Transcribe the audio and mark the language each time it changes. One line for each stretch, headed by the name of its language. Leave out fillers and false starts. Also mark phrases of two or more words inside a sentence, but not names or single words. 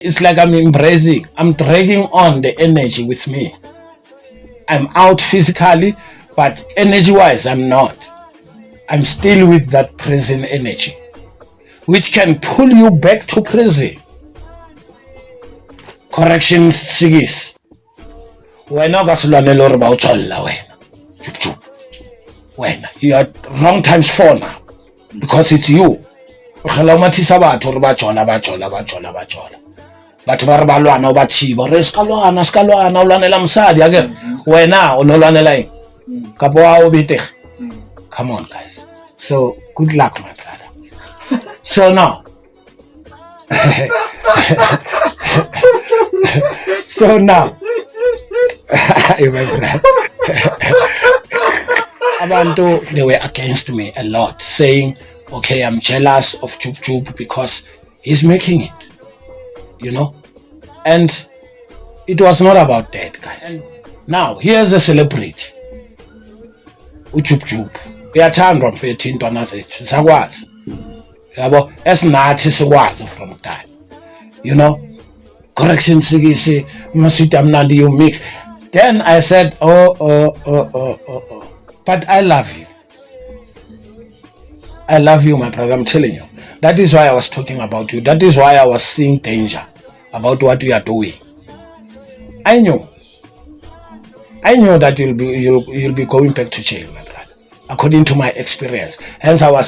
English: It's like I'm embracing, I'm dragging on the energy with me. I'm out physically, but energy-wise, I'm not. I'm still with that prison energy, which can pull you back to prison. Correction sigis.
Southern Sotho: Wena ka silwanela hore ba o tsholla wena. Chup chup. Wena,
English: you are wrong times 4 now, because it's you.
Zulu: Khela umathisa
Southern Sotho: batho hore ba tshola. Batho ba re ba lwana o ba thiba re ska lwana o lwanela mosadi akere wena o no lwanela eng kapo wa o betege.
English: Come on guys, so good luck my brother. So now my brother, abantu, they were against me a lot, saying okay, I'm jealous of Chup because he's making it, you know. And it was not about that, guys. And now here's a celebrity, uChup.
Zulu: Uyathandwa mfethu intwana zethu sakwazi yabo esinathi sikwazi
English: from time, you know.
Zulu: Correction sigisi maswiti amnandi
English: you mix. Then I said oh, but I love you my brother, I'm telling you. That is why I was talking about you. That is why I was seeing danger about what you are doing. I knew that you'll be going back to jail, my brother, according to my experience.